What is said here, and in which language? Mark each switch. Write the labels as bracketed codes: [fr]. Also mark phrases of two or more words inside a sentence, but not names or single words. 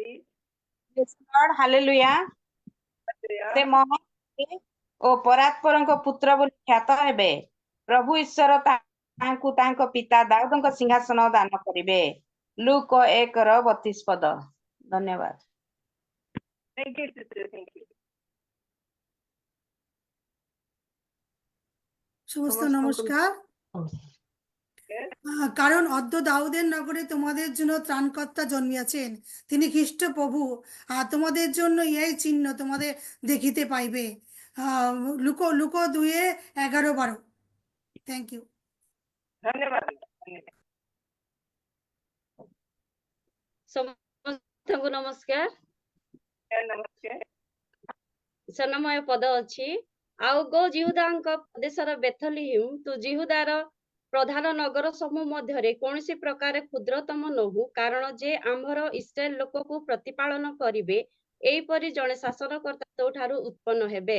[or] ହାଲେଲୁୟା ସେ ମହାନ ଓ ପରାତ୍ପରଙ୍କ ପୁତ୍ର ବୋଲି ଖ୍ୟାତ ହେବେ। ପ୍ରଭୁ ଈଶ୍ୱର ତାଙ୍କୁ ତାଙ୍କ ପିତା ଦାଉଦଙ୍କ ସିଂହାସନ ଦାନ କରିବେ। ଲୁକ 1:32। ଧନ୍ୟବାଦ। [en] Thank you, sister. Thank you. [bn] সমস্ত সমস্ত নমস্কার। কারণ অদ্য দাউদের নগরে তোমাদের জন্য ত্রাণকর্তা জন্মিয়াছেন, তিনি খ্রিস্ট প্রভু। তোমাদের জন্য এই চিহ্ন তোমাদের দেখিতে পাইবে। লুকো 2:11-12। [en] Thank you. [bn] ধন্যবাদ। [or] ସମସ୍ତଙ୍କୁ ନମସ୍କାର। ନମସ୍କାର। ସ୍ୱର୍ଣ୍ଣମୟ ପଦ ଅଛି। ଆଉ ଗୋ ଜିହୁଦାଙ୍କ ପ୍ରଦେଶର ବେଥଲିହିମ୍, ତୁ ଜିହୁଦାର ପ୍ରଧାନ ନଗର ସମୂହ ମଧ୍ୟରେ କୌଣସି ପ୍ରକାର କ୍ଷୁଦ୍ରତମ ନୋହୁ, କାରଣ ଯେ ଆମ୍ଭର ଇସ୍ରାଏଲ ଲୋକକୁ ପ୍ରତିପାଳନ କରିବେ, ଏହିପରି ଜଣେ ଶାସନକର୍ତ୍ତା ତୋ ଠାରୁ ଉତ୍ପନ୍ନ ହେବେ।